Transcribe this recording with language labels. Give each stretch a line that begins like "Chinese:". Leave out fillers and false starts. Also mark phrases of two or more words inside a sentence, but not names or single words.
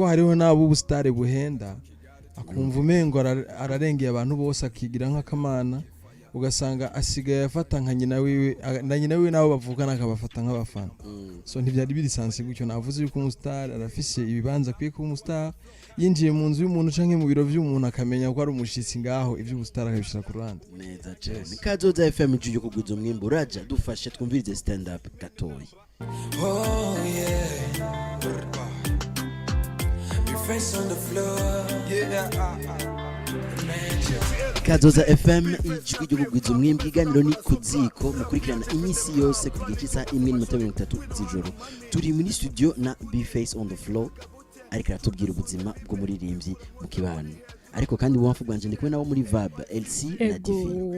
Rundi: hariho nabo ubustare buhenda akumva umengo ararengeye abantu bose akigira nk'akamana ugasanga asigaye afata nka nyina wiwe nabo bavukana akabafata nk'abafana so ntibyari birisansi gutyo navuze yuko umustar arafise ibibanza kwiye ku umustar yinjiye mu nzu y'umuntu canke mu biro vy'umuntu akamenya ko ari umushitsi ngaho ivyo ubustar akabishira ku ruhande neza cyane Kazoza FM juje kuguza umwimbo uraja dufashe twumvirize
English: stand up
Rundi: gatoyi Your face on the floor Kazoza FM ijwi ryo kuguza umwimbo iganiro ni ku Zîko mukurikirana imisi yose ku gice saa 1:30 z'ijoro turi muri studio na Be Face on the Floor ariko aratubwira ubuzima bwo muririmbyi mu kibano ariko kandi bumva bwanje ndikwe nabo muri Vab LC na Divi